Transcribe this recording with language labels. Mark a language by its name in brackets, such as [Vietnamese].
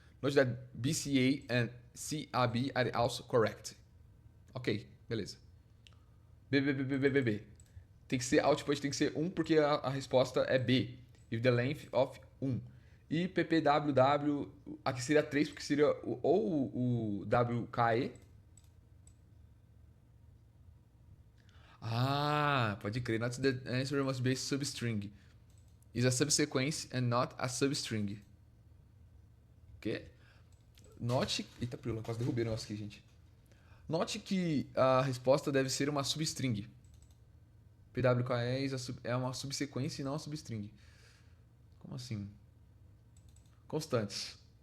[English] Note that BCA and CAB are also correct. [Portuguese] Ok, beleza. B, B, B, B, B, B, B. Tem que ser, output tem que ser 1 porque a resposta é B. [English] If the length of 1. [Portuguese] E PPWW, aqui seria 3 porque seria ou o WKE. Ah, pode crer. [English] Not the answer must be a substring. Is a subsequence and not a substring. [Portuguese] O quê? Note. Eita, pelo quase derrubei o negócio aqui, gente. Note que a resposta deve ser uma substring. PWKE é uma subsequência e não uma substring. Como assim? Constantes.